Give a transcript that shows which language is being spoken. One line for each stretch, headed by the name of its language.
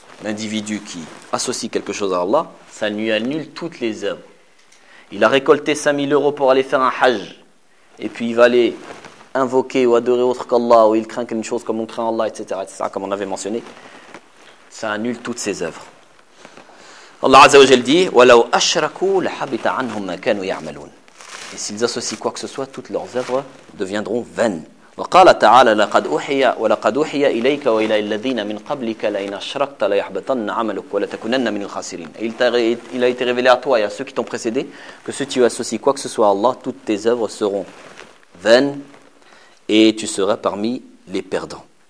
French: L'individu qui associe quelque chose à Allah, ça lui annule toutes les œuvres. Il a récolté 5000 euros pour aller faire un hajj. Et puis il va aller invoquer ou adorer autre qu'Allah, ou il craint qu'une chose comme on craint Allah, etc., etc., comme on avait mentionné. Ça annule toutes ses œuvres.
Arabic: Allah Azza wa Jal
French: dit
Arabic: وَلَوْ أَشْرَكُوا لَحَبِتَ عَنْهُمْ مَا كَانُوا يَعْمَلُونَ.
French: Et s'ils associent quoi que ce soit, toutes leurs œuvres deviendront vaines.
Arabic: وَقَالَ تَعَالَى لَقَدْ أُوحِيَ وَلَقَدْ أُوحِيَ إِلَيْكَ وَإِلَى الَّذِينَ مِنْ قَبْلِكَ لَئِنْ أَشْرَكْتَ لَيَحْبَطَنَّ عَمَلُكَ وَلَتَكُونَنَّ مِنَ الْخَاسِرِينَ.
French: Il a été révélé à toi et à ceux qui t'ont précédé que si tu associes quoi que ce soit à Allah, toutes tes œuvres seront vaines et tu seras parmi les perdants.